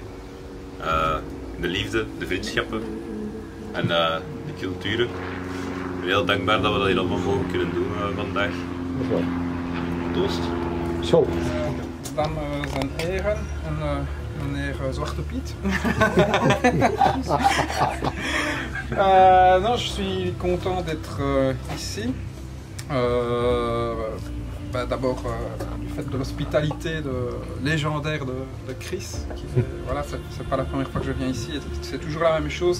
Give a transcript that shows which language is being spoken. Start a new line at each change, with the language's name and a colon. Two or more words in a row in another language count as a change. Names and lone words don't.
Dutch: De liefde, de vriendschappen en de culturen. Ik ben heel dankbaar dat we dat hier allemaal mogen kunnen doen vandaag. Toost. Zo. Dames en heren en meneer Zwarte Piet.
French: Non, je suis content d'être ici. D'abord du fait de l'hospitalité légendaire de Chris. Voilà, c'est pas la première fois que je viens ici. C'est toujours la même chose.